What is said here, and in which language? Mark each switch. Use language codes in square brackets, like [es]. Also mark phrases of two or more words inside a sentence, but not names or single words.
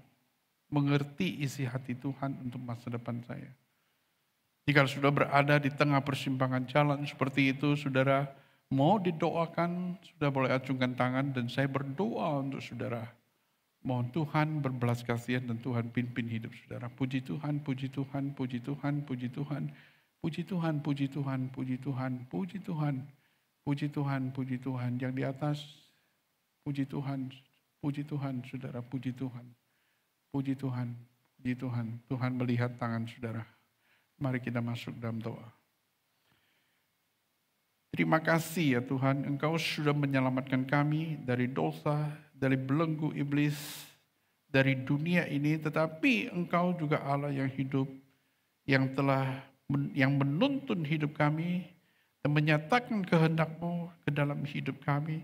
[id] Mengerti isi hati Tuhan untuk masa depan saya. Jika sudah berada di tengah persimpangan jalan seperti itu, saudara mau didoakan, sudah boleh acungkan tangan dan saya berdoa untuk saudara. Mohon Tuhan berbelas kasihan dan Tuhan pimpin hidup saudara. Puji Tuhan, puji Tuhan, puji Tuhan, puji Tuhan, puji Tuhan, puji Tuhan, puji Tuhan, puji Tuhan, puji Tuhan, puji Tuhan. Yang di atas, puji Tuhan, saudara, puji Tuhan. Puji Tuhan, puji Tuhan. Tuhan melihat tangan saudara. Mari kita masuk dalam doa. Terima kasih ya Tuhan, Engkau sudah menyelamatkan kami dari dosa, dari belenggu iblis, dari dunia ini. Tetapi Engkau juga Allah yang hidup, yang menuntun hidup kami, dan menyatakan kehendak-Mu ke dalam hidup kami.